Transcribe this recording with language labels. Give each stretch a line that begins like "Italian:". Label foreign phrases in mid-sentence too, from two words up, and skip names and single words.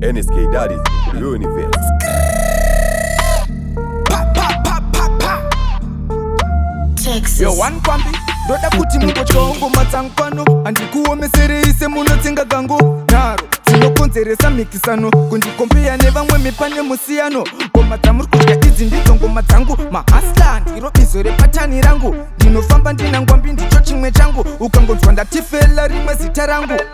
English: N S K Daddies, Universe. Pa, pa, pa, pa, pa. Texas.
Shona: Yo, one pampi, ndoda kuti mungotyawo ngoma dzangu pano. Handikuomeserei semunotsenga gango. Nharo dzinokonzeresa mhikisano, kundikombeya nevamwe mipane musiyano. Ngoma dzamuri kudya idzi ndidzo ngoma dzangu. Mahasla ndiro bizo repatani rangu. Ndinofamba ndina ngwambi, ndicho chimwe changu. Ukangonzwa ndati fela rimwe zita rangu.